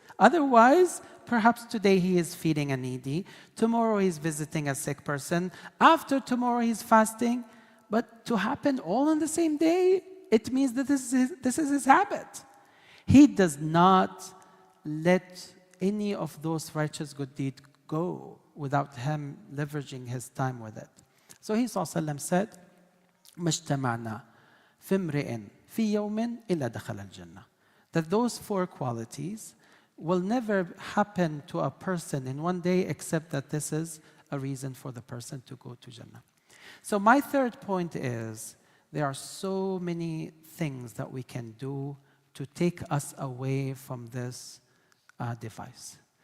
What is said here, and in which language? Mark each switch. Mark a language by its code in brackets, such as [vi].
[en] Otherwise, perhaps today he is feeding a needy, tomorrow he's visiting a sick person, after tomorrow he's fasting. But to happen all on the same day, it means that this is his habit. He does not let any of those righteous good deeds go without him leveraging his time with it. So he ﷺ said, [ar] مَجْتَمَعْنَا فِي امْرِئٍ فِي يَوْمٍ إِلَّا دَخَلَ الْجَنَّةِ. [en] That those four qualities will never happen to a person in one day except that this is a reason for the person to go to Jannah. So my third point is, there are so many things that we can do to take us away from this device.